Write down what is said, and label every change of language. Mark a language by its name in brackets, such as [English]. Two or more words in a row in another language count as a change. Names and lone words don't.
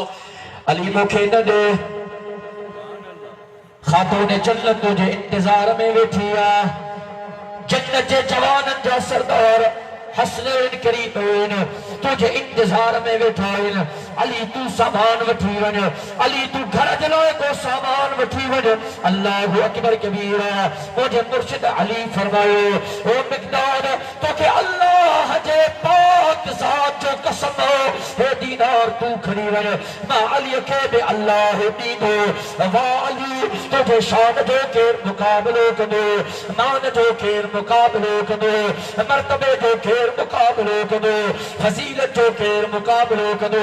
[Sindhi] अली मूंखे न ॾे, खातून जन्नत तुझे इंतजार में वेठी आ, जन्नत जे जवाननि जा सरदार हसनैन करीमैन तुझे इंतजार में वेठा आहिनि। अली तू सामान वठी वञ, अली तू घर जे लाइ को सामान वठी वञ। [Arabic] الله أكبر كبيرا. [Sindhi] मुझे मुर्शिद अली फरमायो ओ मिक़दाद तोखे अल्लाह जे पाक ज़ात जो कसम हे दीनार तू खणी वञ। मां अली खे बि अल्लाह ॾींदो। वाह अली तुझे शान जो केर मुक़ाबिलो कंदो, मान जो केर मुक़ाबिलो कंदो, मर्तबे जो केर मुक़ाबिलो कंदो, फज़ीलत जो केर मुक़ाबिलो कंदो।